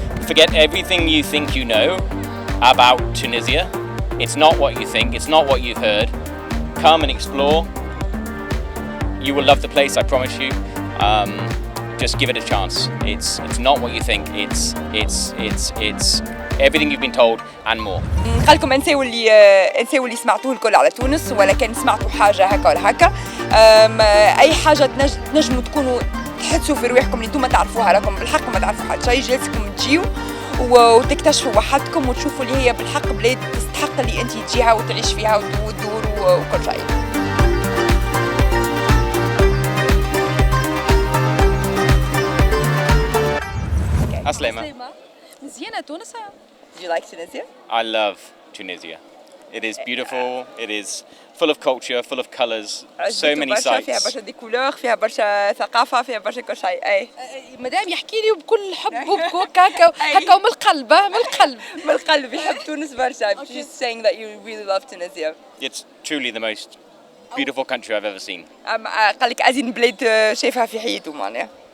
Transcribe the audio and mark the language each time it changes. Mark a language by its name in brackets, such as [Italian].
[English] Forget everything you think you know about Tunisia. It's not what you think, it's not what you've heard. Come and explore. You will love the place, I promise you. Just give it a chance. It's not what you think. It's everything you've been told and more. [Arabic] نخلكم انساو اللي سمعتوه الكل على تونس، ولا كان سمعتوا حاجة هكا ولا هكا. أي حاجة تنجموا تكونوا تحسوا في رواحكم اللي انتم ما تعرفوها، راكم بالحق ما تعرفوا حتى شيء، جلسكم تجيو وتكتشفوا وحدكم وتشوفوا اللي هي بالحق بلاد تستحق اللي انت تجيها وتعيش فيها وتدور وكل شيء. Aslema. مزيانة تونس. [English] Do you like Tunisia? I love Tunisia. It is beautiful. It is full of culture, full of colours, so many sights. [Arabic] فيها برشا ديكولور، فيها برشا ثقافة، فيها برشا كل شيء. أي. مدام يحكي لي بكل حب وبكل هكا ومن القلب من القلب. من القلب يحب تونس برشا. [English] She's saying that you really love Tunisia. It's truly the most beautiful country I've ever seen. [Arabic] قال لك أزين بلاد شايفها في حياته معناها.